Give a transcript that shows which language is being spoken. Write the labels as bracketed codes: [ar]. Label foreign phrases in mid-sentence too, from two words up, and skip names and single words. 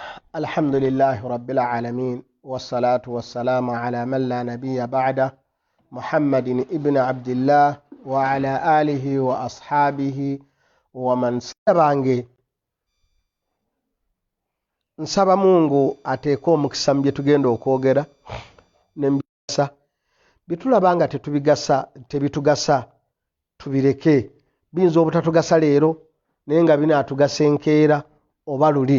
[ar] الحمد لله رب العالمين والصلاة والسلام على من لا نبي بعده محمد ابن عبد الله وعلى آله وأصحابه ومن [lg] سبانge nsaba Mungu ateeko omukisa mu bye tugenda okwogera n'embisa bitulabanga tebitugasa tubireke biyinza obutatugasa leero naye nga binaatugasa enkeera oba luli.